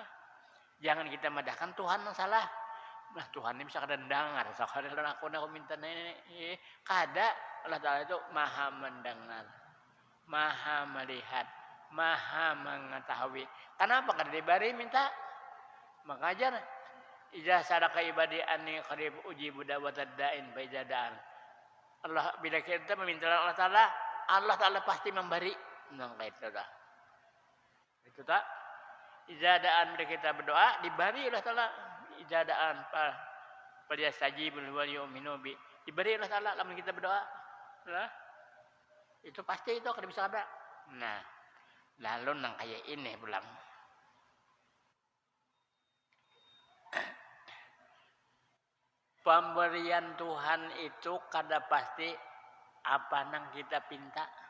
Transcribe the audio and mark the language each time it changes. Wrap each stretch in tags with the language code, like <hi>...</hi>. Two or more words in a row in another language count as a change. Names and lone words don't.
<bjn>Jangan kita madahkan Tuhan yang salah. Nah, Tuhan ini bisa kada dengar. Sakali aku minta nenek. Kada.</bjn> <id>Allah taala itu Maha mendengar, Maha melihat, Maha mengetahui.</id> <bjn>Kenapa kada dibari minta? Maka ajar</bjn> <ar>إذا سألك عبادي عني قريب أجيب دعوة الداع فإذا دعان.</ar> <id>Allah bila kita meminta Allah Taala pasti memberi.</id> <bjn>Nah, itu dah. Itu tak?</bjn> <ar>إذا دعان</ar> <id>bila kita berdoa diberi Allah Taala.</id> <ar>إذا دعان فليستجيبوا وليؤمنوا بي.</ar> <bjn>Diberi Allah Taala lamun kita berdoa. Nah, itu pasti itu kada bisa ada. Nah, lalu nang kayak ini pulang. Pemberian Tuhan itu kada pasti apa nang kita pinta.</bjn>